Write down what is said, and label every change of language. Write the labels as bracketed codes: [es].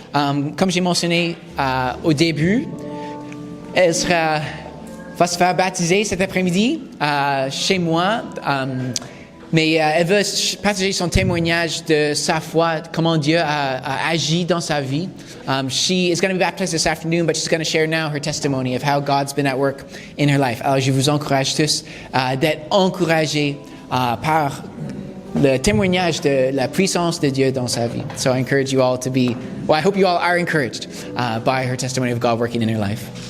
[fr] Comme j'ai mentionné au début, elle va se faire baptiser cet après-midi chez moi. Mais elle veut partager son témoignage de sa foi, comment Dieu a agi dans sa vie. [en] She is going to be baptized this afternoon, but she's going to share now her testimony of how God's been at work in her life. [fr] Alors, je vous encourage tous d'être encouragés par le témoignage de la puissance de Dieu dans sa vie. [en] So I encourage you all to be, well, I hope you all are encouraged by her testimony of God working in her life.